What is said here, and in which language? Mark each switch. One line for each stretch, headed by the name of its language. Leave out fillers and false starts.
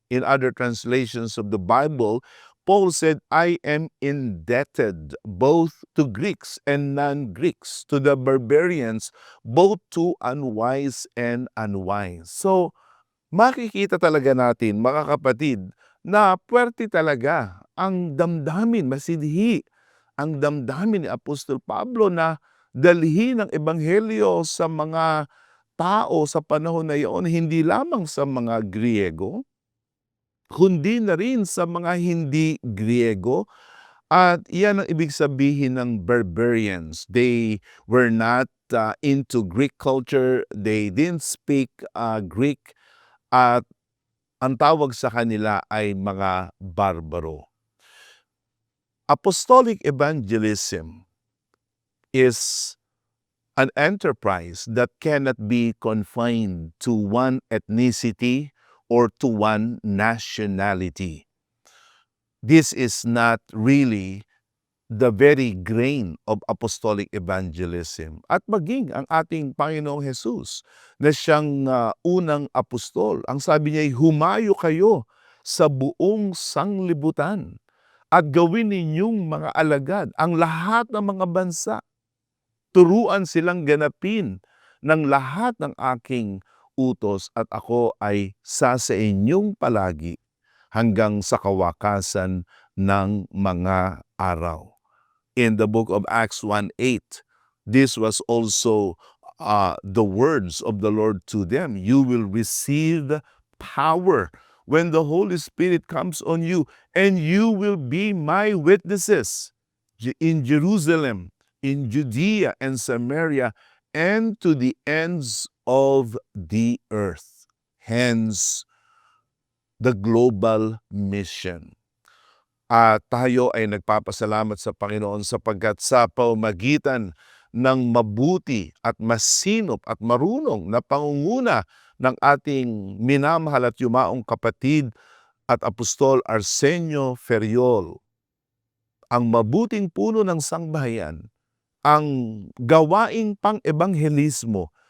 English: In other translations of the Bible, Paul said, I am indebted both to Greeks and non-Greeks, to the barbarians, both to unwise and unwise.
Filipino: So, makikita talaga natin, mga kapatid, na puwerte talaga ang damdamin, masidhi ang damdamin ni Apostol Pablo na dalhin ang ebanghelyo sa mga tao sa panahon na iyon, hindi lamang sa mga Griego, kundi na rin sa mga hindi Griego. At iyan ang ibig sabihin ng barbarians.
English: They were not into Greek culture. They didn't speak Greek.
Filipino: At ang tawag sa kanila ay mga barbaro.
English: Apostolic evangelism is an enterprise that cannot be confined to one ethnicity or to one nationality. This is not really the very grain of apostolic evangelism.
Filipino: At maging ang ating Panginoong Jesus na siyang unang apostol, ang sabi niya ay humayo kayo sa buong sanglibutan at gawin ninyong mga alagad ang lahat ng mga bansa. Turuan silang ganapin ng lahat ng aking utos at ako ay sa inyong palagi hanggang sa kawakasan ng mga araw.
English: In the book of Acts 1:8, this was also the words of the Lord to them. You will receive power when the Holy Spirit comes on you, and you will be my witnesses in Jerusalem, in Judea and Samaria, and to the ends of the earth. Hence, the global mission.
Filipino: At tayo ay nagpapasalamat sa Panginoon sapagkat sa pamamagitan ng mabuti at masinop at marunong na pangunguna ng ating minamahal at yumaong kapatid at Apostol Arsenio Ferriol, ang mabuting puno ng sangbahayan, ang gawaing pang-ebanghelismo